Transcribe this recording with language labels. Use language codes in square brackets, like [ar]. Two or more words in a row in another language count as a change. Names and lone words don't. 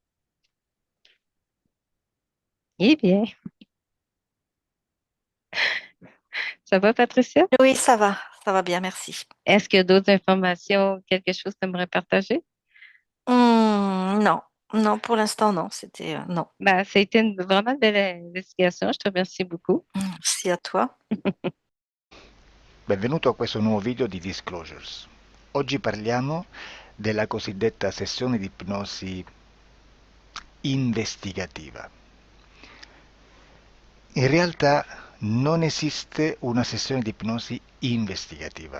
[fr] Eh bien, ça va, Patricia? Oui, ça va. Ça va bien, merci. Est-ce qu'il y a d'autres informations, quelque chose que tu aimerais partager? Non. Non, pour l'instant, non. C'était non. Ben, ça a été vraiment une belle investigation. Je te remercie beaucoup. Merci à toi. [it] Benvenuto a questo nuovo video di Disclosures. Oggi parliamo della cosiddetta sessione di ipnosi investigativa. In realtà non esiste una sessione di ipnosi investigativa.